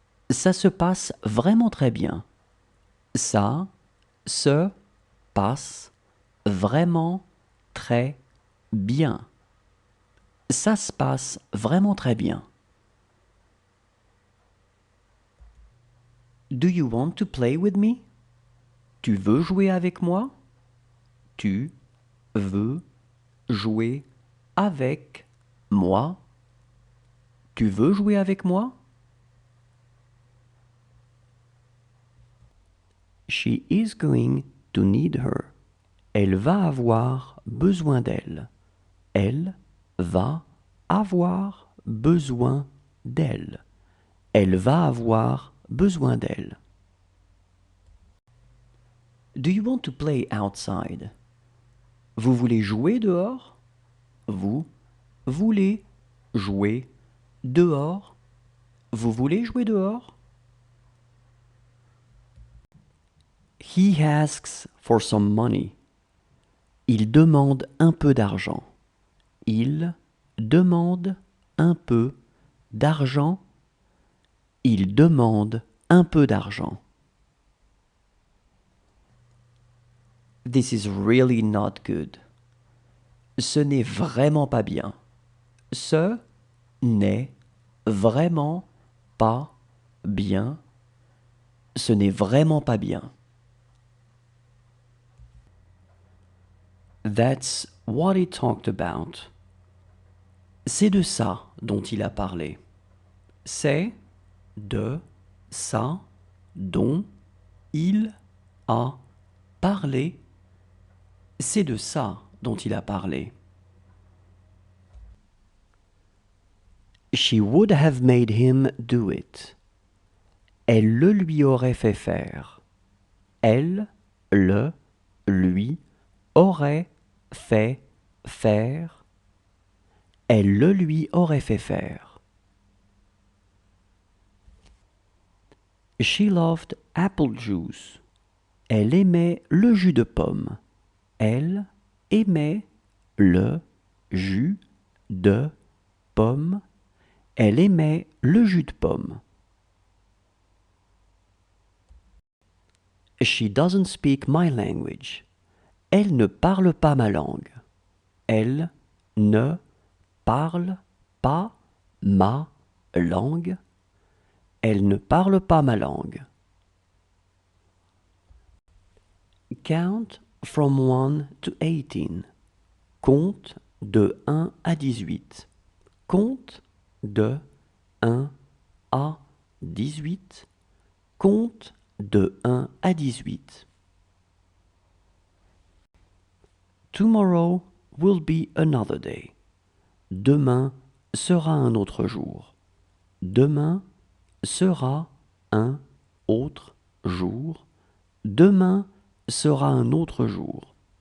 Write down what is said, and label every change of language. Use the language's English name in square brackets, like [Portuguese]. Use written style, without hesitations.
[French] Ça se passe vraiment très bien. Ça se passe vraiment très bien. Ça se passe vraiment très bien. [English] Do you want to play with me? [French] Tu veux jouer avec moi? Tu veux jouer avec moi? Tu veux jouer avec moi? [English] She is going to need her. [French] Elle va avoir besoin d'elle. Elle va avoir besoin d'elle. Elle va avoir besoin d'elle. [English] Do you want to play outside? [French] Vous voulez jouer dehors? Vous voulez jouer dehors? Vous voulez jouer dehors? [English] He asks for some money. [French] Il demande un peu d'argent. Il demande un peu d'argent. Il demande un peu d'argent. [English] This is really not good. [French] Ce n'est vraiment pas bien. Ce n'est vraiment pas bien. Ce n'est vraiment pas bien. [English] That's what he talked about. [French] C'est de ça dont il a parlé. C'est de ça dont il a parlé. C'est de ça dont il a parlé. [English] She would have made him do it. [French] Elle le lui aurait fait faire. Elle le lui aurait fait faire. Elle le lui aurait fait faire. [English] She loved apple juice. [French] Elle aimait le jus de pomme. Elle aimait le jus de pomme. Elle aimait le jus de pomme. [English] She doesn't speak my language. [French] Elle ne parle pas ma langue. Elle ne parle pas ma langue. Elle ne parle pas ma langue. [English] Count from 1 to 18. [French] Compte de 1 à 18. Compte de 1 à 18. Compte de 1 à 18. [English] Tomorrow will be another day. [French] Demain sera un autre jour. Demain sera un autre jour. Demain sera un autre jour.